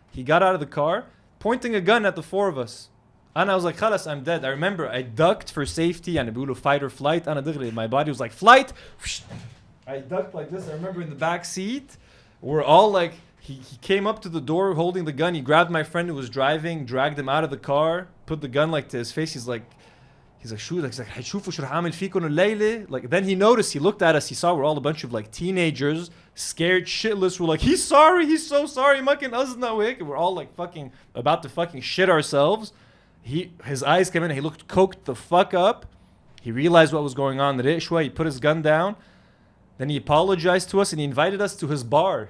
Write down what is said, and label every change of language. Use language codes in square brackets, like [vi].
[en] He got out of the car, pointing a gun at the 4 of us. And I was like, [ar] خلاص, [en] I'm dead. I remember I ducked for safety, and بيقولوا fight or flight. My body was like, flight. I ducked like this. I remember in the back seat, we're all like, he came up to the door holding the gun. He grabbed my friend who was driving, dragged him out of the car, put the gun like to his face. He's like, [ar] شو? [en] He's like, [ar] هتشوفوا شو رح أعمل فيكم الليلة. [en] Like, then he noticed, he looked at us, he saw we're all a bunch of like teenagers, scared shitless. We're like, he's sorry, he's so sorry. We're all like fucking about to fucking shit ourselves. His eyes came in, he looked coked the fuck up. He realized what was going on. He put his gun down. Then he apologized to us and he invited us to his bar.